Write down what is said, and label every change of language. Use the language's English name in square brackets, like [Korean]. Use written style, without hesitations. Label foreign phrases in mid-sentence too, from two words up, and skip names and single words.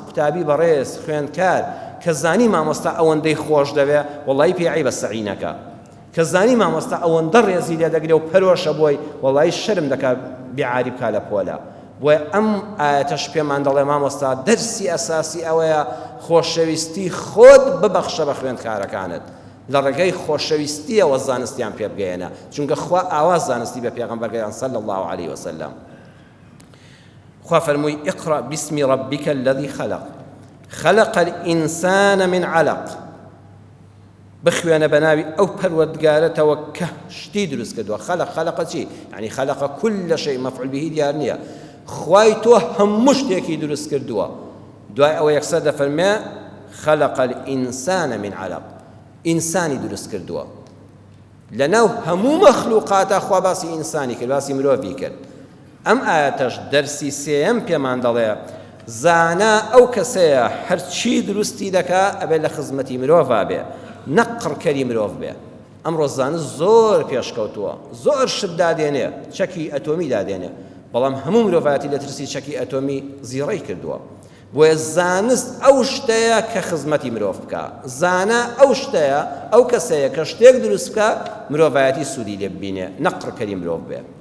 [Central Kurdish] قوتابی بەڕێز خوێندکار کە زانی مامۆستا ئەوەندەی خۆش دەوێ وەڵی پێی بە سەعینەکە کە زانی مامۆستا ئەوەندە ڕێزی لێ دەگرێ و پەرۆشە بۆی وەڵی شەرم دەکات بیعاری بکا لە پۆلە بۆیە ئەم ئاەتەش پێمان دەڵێ مامۆستا دەرسی ئەساسی ئەوەیە خۆشەویستی خۆت ببەخشە بە خوێندکارەکانت لە ڕێگەی خۆشەویستیەوە زانستیان پێ بگەێنە چونکە خوا ئاوا زانستی بە پێغەمبەر گەیاند [Arabic] صلی الله عليه وسلم [Central Kurdish] خوا فەرمووی [Arabic] اقرأ باسم ربك الذي خلق خلق الإنسان من علق [Central Kurdish] بخوێنە بەناوی ئەو پەروەردگارەتەوە کە شتی دروست کردووە خەلق چی یعنی خەلق [Arabic] كل شيء مفعول به [Central Kurdish] دیار نییە خوای تۆ هەموو شتێکی دروست کردووە دوای ئەوە یەکسەر دەفەرمێ [Arabic] خلق الإنسان من علق [Central Kurdish] ئینسانی دروست کردووە لەناو هەموو مەخلوقاتە خوا باسی ئینسانی کرد باسی مرۆڤی کرد ئەم ئاەتەش دەرسی سێیەم پێمان دەڵێ زانا ئەو کەسەیە هەرچی دروستی دەکا ئەبێ لە خزمەتی مرۆڤا بێ نەقڕکەری مرۆڤ بێ ئەمڕۆ زانست زۆر پێشکەوتووە زۆر شت دادێنێ چەکی ئەتۆمی دادێنێ بەڵام هەموو مرۆڤایەتی لە ترسی چەکی ئەتۆمی زیڕەی کردووە بۆیە زانست ئەو شتەیە کە خزمەتی مرۆڤ بکە، زانە ئەو شتەیە ئەو کەسەیە کە شتێک دروست بکە مرۆڤایەتی سوودی لێ ببینێ، نەقڕکەری مرۆڤ بێ.